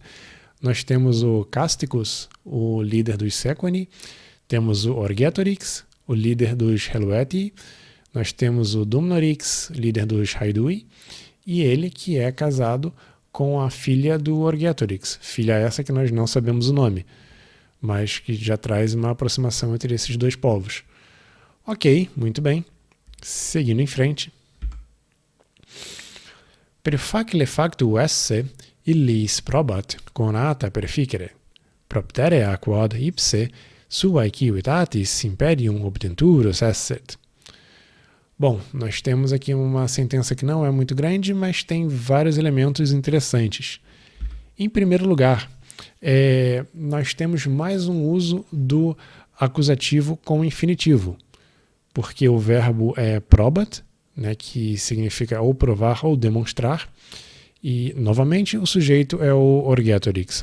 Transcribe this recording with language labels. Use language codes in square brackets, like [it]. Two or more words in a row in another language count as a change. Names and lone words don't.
[pt] Nós temos o Casticus, o líder dos Sequani, temos o Orgetorix, o líder dos Helvetii, nós temos o Dumnorix, líder dos Haedui, e ele que é casado com a filha do Orgetorix, filha essa que nós não sabemos o nome, mas que já traz uma aproximação entre esses dois povos. Ok, muito bem. Seguindo em frente. [la] Per facile factu esse illis probat conata perficere, proptere quod ipse suae civitatis imperium obtenturus esset. [pt] Bom, nós temos aqui uma sentença que não é muito grande, mas tem vários elementos interessantes. Em primeiro lugar, nós temos mais um uso do acusativo com infinitivo, porque o verbo é probat, né, que significa ou provar ou demonstrar, E, novamente, o sujeito é o Orgetorix.